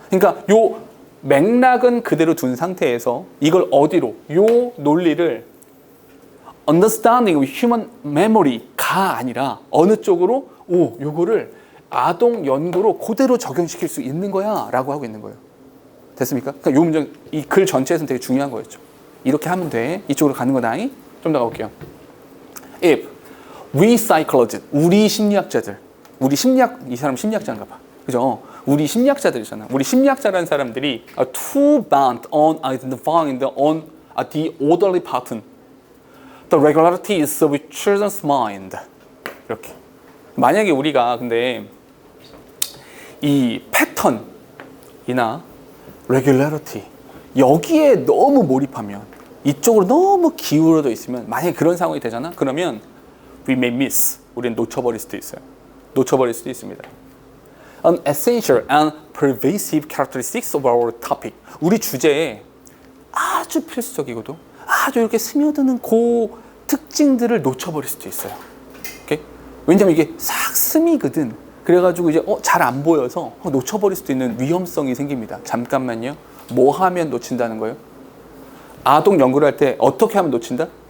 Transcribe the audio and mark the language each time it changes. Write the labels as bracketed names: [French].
[Korean] 그러니까 요 맥락은 그대로 둔 상태에서 이걸 어디로, 요 논리를 [English] understanding of human memory [Korean] 가 아니라 어느 쪽으로, 요거를 아동 연구로 그대로 적용시킬 수 있는 거야 라고 하고 있는 거예요. 됐습니까? 그러니까 요 문장, 이 글 전체에서는 되게 중요한 거였죠. 이렇게 하면 돼. 이쪽으로 가는 거다. 좀 더 가볼게요. [English] If we psychologists, [Korean] 우리 심리학자들, 우리 심리학, 이 사람 심리학자인가 봐. 그죠? 우리 심리학자들이잖아. 우리 심리학자라는 사람들이 [English] are too bent on identifying the orderly pattern. The regularity is with children's mind. [Korean] 이렇게. 만약에 우리가 근데 이 패턴이나 regularity 여기에 너무 몰입하면 이쪽으로 너무 기울어져 있으면 만약에 그런 상황이 되잖아. 그러면 [English] we may miss. [Korean] 우리는 놓쳐버릴 수도 있어요. 놓쳐버릴 수도 있습니다. [English] An essential and pervasive characteristics of our topic. [Korean] 우리 주제에 아주 필수적이고도 아주 이렇게 스며드는 그 특징들을 놓쳐버릴 수도 있어요. 오케이? 왜냐면 이게 싹 스미거든. 그래가지고 이제 잘 안 보여서 놓쳐버릴 수도 있는 위험성이 생깁니다. 잠깐만요. 뭐 하면 놓친다는 거예요? 아동 연구를 할 때 어떻게 하면 놓친다?